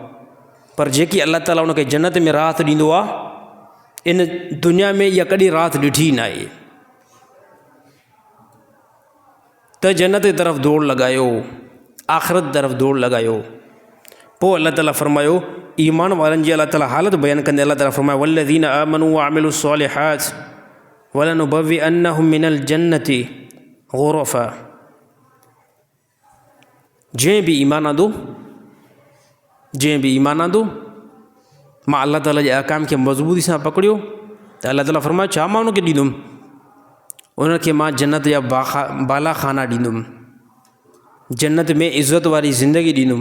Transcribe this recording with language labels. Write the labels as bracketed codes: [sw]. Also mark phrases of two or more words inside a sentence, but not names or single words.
[sd] पर जेकी अल्लाह ताला उनखे जन्नत में राहत ॾींदो आहे, इन दुनिया में इहा कॾहिं राहत ॾिठी न आहे। त जन्नत जी तरफ़ दौड़ लॻायो, आख़िरत तरफ़ दौड़ लॻायो। पोइ अल्लाह ताला फरमायो, ईमान वारनि जी अल्लाह ताला हालत बयानु कंदे अल्लाह ताला फरमायो, [ar] والذين آمنوا وعملوا الصالحات ولنبوئنهم من الجنة غرفا. [sd] जंहिं बि ईमान आंदो, जंहिं बि ईमान आंदो, मां अल्लाह ताला जे अहकाम खे मज़बूती सां पकड़ियो, त अल्लाह ताला फरमायो छा मां उनखे ॾींदुमि, उनखे मां जन्नत जा बाला खाना ॾींदुमि, जन्नत में इज़त वारी ज़िंदगी ॾींदुमि।